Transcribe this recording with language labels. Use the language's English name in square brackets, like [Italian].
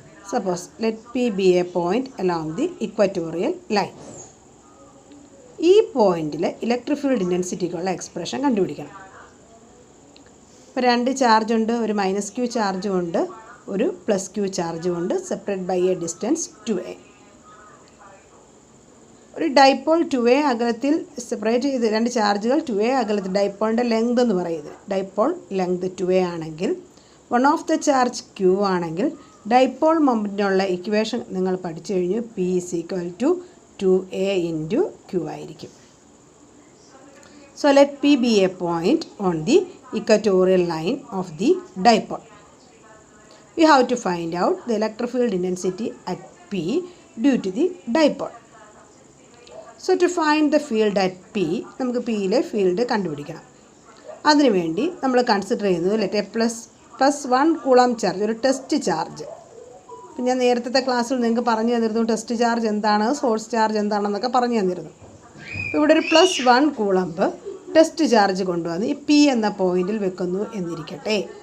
[English] Suppose let P be a point along the equatorial line. [Malayalam] ഈ പോയിന്റിൽ electric field ഇൻറ്റൻസിറ്റിക്കുള്ള expression കണ്ടുപിടിക്കണം. ഇപ്പോൾ രണ്ട് ചാർജ് ഉണ്ട്, ഒരു -q ചാർജും ഉണ്ട്, ഒരു +q ചാർജും ഉണ്ട്, [English] separate by a distance [Malayalam] 2a. ഒരു ഡൈപോൾ 2a അകലത്തിൽ സെപ്പറേറ്റ് ചെയ്ത് രണ്ട് ചാർജുകൾ 2a അകലത്തിൽ, ഡൈപോളിൻ്റെ ലെങ്ത് എന്ന് പറയുന്നത്, ഡൈപോൾ ലെങ്ത് 2a ആണെങ്കിൽ [English] one of the charge [Malayalam] q ആണെങ്കിൽ ഡൈപോൾ മൊമെൻറ്റിനുള്ള ഇക്വേഷൻ നിങ്ങൾ പഠിച്ചു കഴിഞ്ഞു. P = 2a × q ആയിരിക്കും. [English] So let P be a point on the equatorial line of the dipole. We have to find out the electric field intensity at P due to the dipole. So to find the field at P, [Malayalam] നമുക്ക് Pയിലെ field കണ്ടുപിടിക്കണം. അതിനുവേണ്ടി നമ്മൾ consider ചെയ്യുന്നത് let +1 coulomb charge, ഒരു test charge. അപ്പം ഞാൻ നേരത്തെ ക്ലാസ്സിൽ നിങ്ങൾക്ക് പറഞ്ഞു തന്നിരുന്നു ടെസ്റ്റ് ചാർജ് എന്താണ്, സോഴ്സ് ചാർജ് എന്താണെന്നൊക്കെ പറഞ്ഞു തന്നിരുന്നു. അപ്പോൾ ഇവിടെ ഒരു +1 കൂളംബ് ടെസ്റ്റ് ചാർജ് കൊണ്ടുവന്ന് ഈ P എന്ന പോയിന്റിൽ വെക്കുന്നു എന്നിരിക്കട്ടെ.